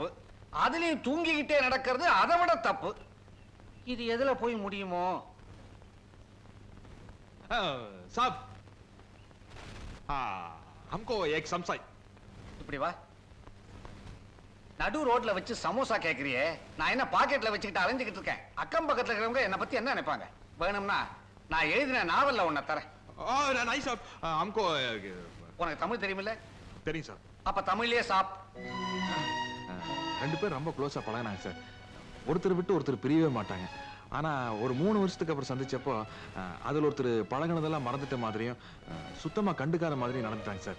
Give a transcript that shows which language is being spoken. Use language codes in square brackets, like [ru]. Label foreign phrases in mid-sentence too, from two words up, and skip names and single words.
[ta] அதுலயும் தூங்கிக்கிட்டே நடக்கிறது அதை விட தப்பு. இது எதுல போய் முடியுமோ? [hi] साहब, हमको एक समसाई. [ta] இப்படி வா. நடு ரோட்ல வச்சு சமோசா கேக்குறியே, நான் என்ன பாக்கெட்ல வச்சுக்கிட்டு அலைஞ்சுக்கிட்டு இருக்கேன். அக்கம் பக்கத்துல இருக்கிறவங்க என்ன பத்தி என்ன நினைப்பாங்க? வேணும்னா நான் எழுதின நாவல்ல உன்னை தரேன். [hi] नहीं साहब हमको [ta] உனக்கு தமிழ் தெரியுமில்ல? தெரியும் சார். அப்ப தமிழ்லயே சாப். ரெண்டு பேரும் ரொம்ப க்ளோஸா பழகினாங்க சார். ஒருத்தர் விட்டு ஒருத்தர் பிரியவே மாட்டாங்க. ஆனா ஒரு 3 வருஷத்துக்கு அப்புறம் சந்திச்சப்போ அதுல ஒருத்தர் பழகினதெல்லாம் மறந்துட்ட மாதிரியும் சுத்தமா கண்டுக்காத மாதிரியும் நடந்துட்டாங்க சார்.